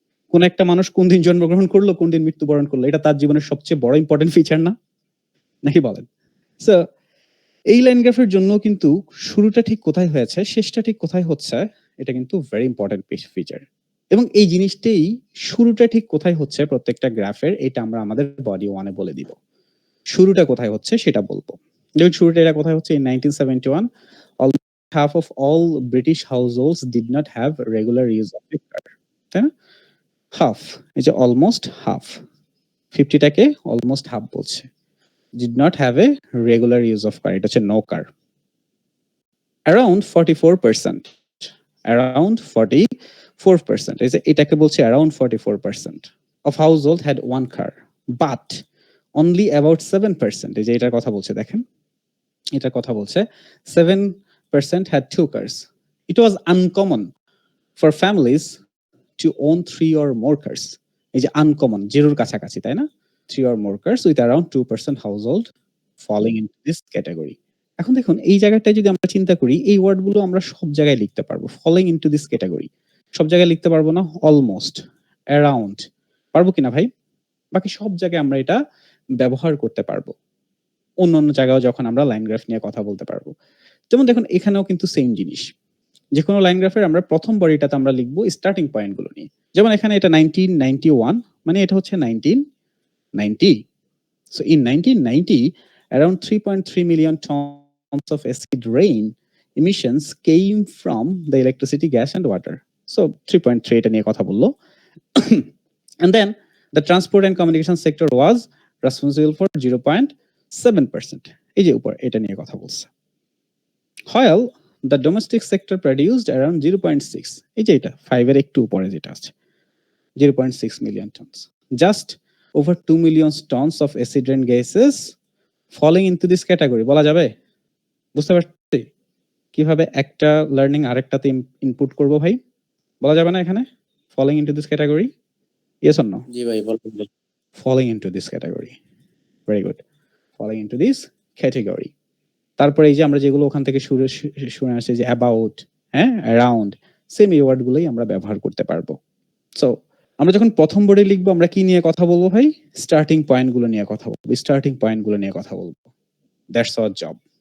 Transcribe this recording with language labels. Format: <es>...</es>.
<bn>কোন একটা মানুষ কোন দিন জন্মগ্রহণ করলো, কোন দিন মৃত্যুবরণ করলো, এটা তার জীবনের সবচেয়ে বড় ইম্পর্টেন্ট ফিচার না, নাকি বলেন? সো এই লাইন গ্রাফের জন্য কিন্তু শুরুটা ঠিক কোথায় হয়েছে, শেষটা ঠিক কোথায় হচ্ছে, এটা কিন্তু ভেরি ইম্পর্টেন্ট ফিচার। এবং এই জিনিসটাই, শুরুটা ঠিক কোথায় হচ্ছে প্রত্যেকটা গ্রাফের, এটা আমরা আমাদের বডি ওয়ানে বলে দিব। শুরুটা কোথায় হচ্ছে সেটা বলবো। দেখুন শুরুটা এটা কোথায় হচ্ছে,</bn> <en>in 1971 almost half of all British households did not have regular use of a car,</en> <bn>তাই না? হাফ, এই যে অলমোস্ট হাফ, 50টাকে অলমোস্ট হাফ বলছে,</bn> <en>did not have a regular use of car,</en> <bn>এটা হচ্ছে</bn> <en>no car. Around 44%, around 44%,</en> <bn>এই যে এটাকে বলছে</bn> <en>around 44% of household had one car, but only about 7%,</en> <bn>এই যে এটার কথা বলছে,</bn> <en>দেখেন এটার কথা বলছে, 7% had two cars. It was uncommon for families to own 3 or more cars.</en> <bn>এই যে আনকমন, জিরোর কাছাকাছি, তাই না?</bn> <en>3 or more cars with around 2% household falling into this category.</en> <bn>এখন দেখুন এই জায়গাটায় যদি আমরা চিন্তা করি, এই ওয়ার্ডগুলো আমরা সব জায়গায় লিখতে পারবো।</bn> <en>falling into this category</en> <bn>সব জায়গায় লিখতে পারবো না? অলমোস্ট, অ্যারাউন্ড পারবো কিনা ভাই? বাকি সব জায়গায় আমরা এটা ব্যবহার করতে পারবো। অন্য জায়গায় যখন আমরা লাইন গ্রাফ নিয়ে কথা বলতে পারবো। যেমন দেখুন এখানেও কিন্তু সেম জিনিস, যে কোনো লাইন গ্রাফের আমরা প্রথম বডিটাতে আমরা লিখবো স্টার্টিং পয়েন্ট গুলো নিয়ে। যেমন এখানে এটা 1991, মানে এটা হচ্ছে 1990।</bn> <en>So in 1990 around 3.3 million tons of acid rain emissions came from the electricity, gas and water.</en> <bn>So 3.3 এটা নিয়ে কথা বললো।</bn> <en>And then the transport and communication sector was responsible for 0.7%,</en> <bn>এই যে উপর এটা নিয়ে কথা বলছে।</bn> <en>While the domestic sector produced around 0.6,</en> <bn>এই যে এটা 5 এর একটু উপরে যেটা আছে,</bn> <en>0.6 million tons. Just over 2 million tons of acid rain gases falling into this category,</en> <bn>বলা যাবে? বুঝতে পারছি কিভাবে একটা লার্নিং আরেকটাতে ইনপুট করব ভাই? বলা যাবে না এখানে</bn> <en>falling into this category? Yes or no?</en> <bn>জি ভাই বলেন।</bn> <en>Falling into this category. Very good. Falling into this category.</en> <bn>তারপরে এই যে আমরা যেগুলো ওখান থেকে শুনে আসছে, যে অ্যাবাউট, হ্যাঁ, অ্যারাউন্ড, সেম এই ওয়ার্ডগুলোই আমরা ব্যবহার করতে পারবো। সো আমরা যখন প্রথম বোর্ডে লিখবো, আমরা কি নিয়ে কথা বলবো ভাই? স্টার্টিং পয়েন্টগুলো নিয়ে কথা বলবো, স্টার্টিং পয়েন্টগুলো নিয়ে কথা বলবো।</bn> <en>That's our job.</en>